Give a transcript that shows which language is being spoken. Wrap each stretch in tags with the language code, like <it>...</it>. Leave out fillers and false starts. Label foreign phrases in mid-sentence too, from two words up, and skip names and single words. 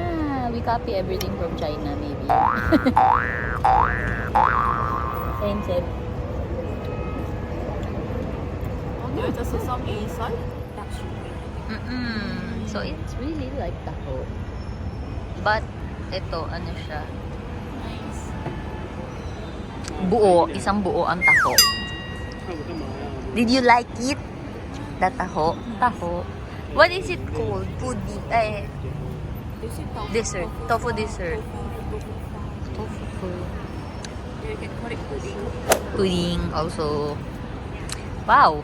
<en>We copy everything from China, maybe. Same. There's a sesame inside. So it's really like taho.</en> <tl>But ito, ano siya?</tl> <en>Nice.</en> <tl>Buo, isang buo ang taho.</tl> <zh>看我干嘛呀？</zh> <en>Did you like it? The taho? Taho. What is it called? Pudding. This is tofu. Dessert. Tofu dessert. Tofu. You can call it pudding. Pudding also. Wow.</en>